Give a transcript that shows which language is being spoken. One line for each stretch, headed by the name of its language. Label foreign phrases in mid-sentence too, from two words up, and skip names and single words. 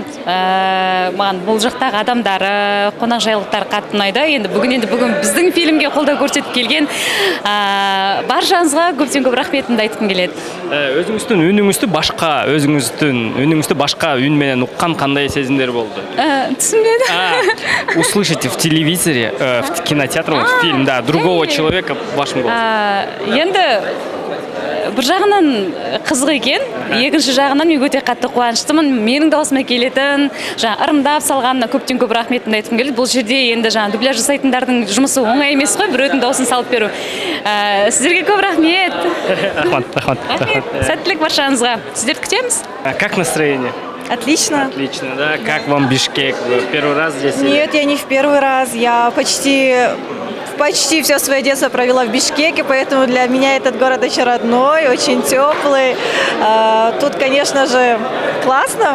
Kyrgyz: Мага бул жактагы адамдары, конак жайлыктары катты унайт. Енді бүгүн биздин фильмге колдоо көрсөтүп келген баршаңызга көптөн көп рахметимди айткым келет. Өзүңүздүн үнүңүздү башка үн менен уккан кандай сезимдер болду? Түсүнбөдүм.
Russian: Услышите в телевизоре, в кинотеатре, в фильме, да, другого человека в вашем голосе.
Kazakh: Енді бір жағынан қызық екен, екінші жағынан мен өте қатты қуаныштымын. Менің даусыма келетін, жаңа ырымдап салғанына көптен көп рахметімді айтқым келеді. Бұл жерде енді жаңа дубляж жасайтындардың жұмысы оңай емес қой, біреудің дауысын салып беру. Сіздерге көп рахмет. Рахмет. Сәттілік баршаңызға. Сіздерді күтеміз.
Russian: Как настроение? Отлично. Отлично, да. Как вам Бишкек? Вы в первый раз здесь? Нет, я не в первый раз. Я почти все свое детство провела в Бишкеке, поэтому для меня этот город очень родной, очень теплый. Тут, конечно же, классно.